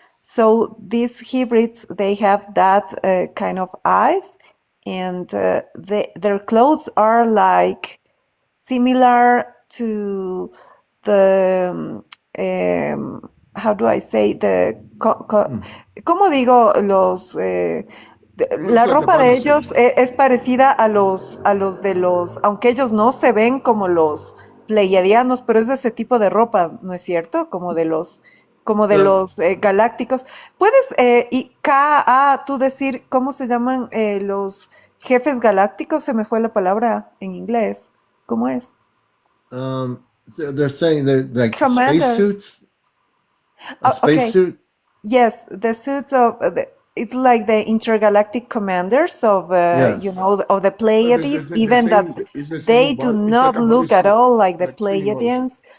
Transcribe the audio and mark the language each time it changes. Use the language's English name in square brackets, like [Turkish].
[English] So these hybrids, they have that kind of eyes, and their clothes are like similar to the how do I say [Spanish] ¿cómo digo los la [English] like the [Spanish] ropa de ellos [English] bodysuit. [Spanish] es parecida a los de los, aunque ellos no se ven como los pleiadianos, pero es de ese tipo de ropa, ¿no es cierto? Como de [English] The, [Spanish] los galácticos. ¿Puedes, tú decir cómo se llaman los jefes galácticos? Se me fue la palabra en inglés. ¿Cómo es? [English] they're saying they're like Commanders. spacesuits. A Okay. spacesuit. Yes, the suits of it's like the intergalactic commanders of Yes. of the Pleiades, even that they do not look at all like the Pleiadians.